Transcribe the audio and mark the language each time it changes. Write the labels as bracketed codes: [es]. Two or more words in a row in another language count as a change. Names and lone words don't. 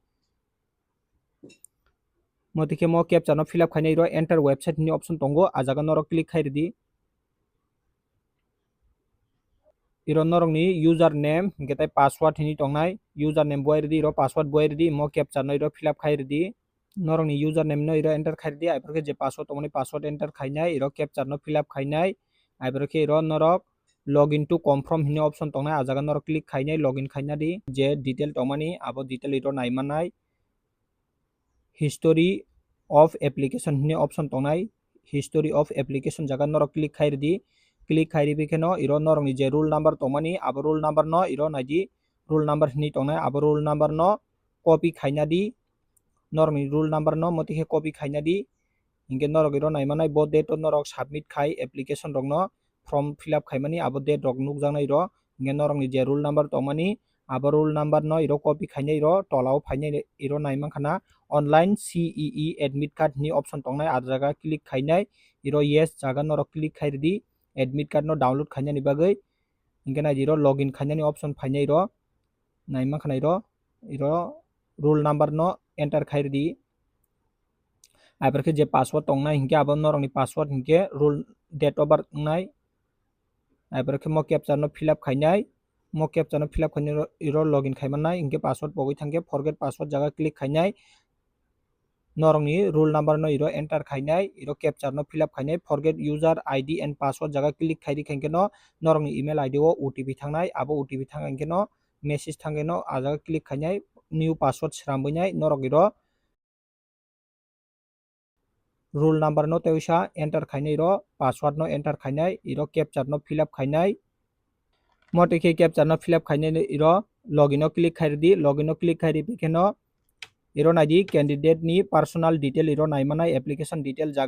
[trp] motike mo captcha no [en] fill up [trp] khainai ro [en] enter website [trp] ni option tongo a jaga norok click khai redi iro norok ni username hingke tai password hini tongnai username boi redi iro password boi redi mo captcha no iro [en] fill up [trp] khai redi norok ni username no iro enter khai redi aiporke je password tongmani [en] password enter [trp] khainai iro captcha no [en] fill up [trp] khainai aiporke iro norok [en] login to confirm [trp] hini option tongnai a jaga norok click khainai login khaina di je detail tongmani abo detail iro naimanai [en] history of application [trp] hini option tongnai [en] history of application [trp] jaga norok click khai redi click khai ribi kheno iro norok ni je [en] rule number [trp] tongmani abo [en] rule number [trp] no iro naidi [en] rule number [trp] hini tongnai abo [en] rule number [trp] no copy khaina di norok ni [en] rule number [trp] no motike copy khaina di hingke norok iro naimanai bo date o norok submit khai application rok no [en] form fill up [trp] khaimani abo date rok nukjaknai ro hingke norok ni je [en] rule number [trp] tongmani abo [en] rule number [trp] no iro copy khainai ro tola o phainai iro naimankhana [en] online CEE admit card [trp] ni option tongnai a jaga click khainai iro yes jaga norok click khai redi [en] admit card [trp] no download khainani bagoi hingke nai iro login khainani option phainai ro naimankhana iro [en] rule number [trp] no enter khai redi aiporke je password tongnai hingke abo norok ni password hingke [en] rule date of birth [trp] wngnai aiporke mo captcha no [en] fill up [trp] khainai mo captcha no [en] fill up [trp] khainai iro login khaimanai hingke password pogoi thangke [en] forget password [trp] jaga click khainai norok ni [en] rule number [trp] no iro enter khainai iro captcha no [en] fill up [trp] khainai [en] forget user ID and password [trp] jaga click khairi khainke no norok ni [en] email ID [trp] o OTP thangnai abo OTP thangke no message thangke no a jaga click khainai [en] new password [trp] srambinai norok iro [en] rule number [trp] no teisa enter khainai ro password no enter khainai iro captcha no [en] fill up [trp] khainai motike captcha no [en] fill up [trp] khainai iro login no click khai redi login no click khai ribi kheno iro naidi candidate ni [en] personal detail [trp] iro naimanai [en] application detail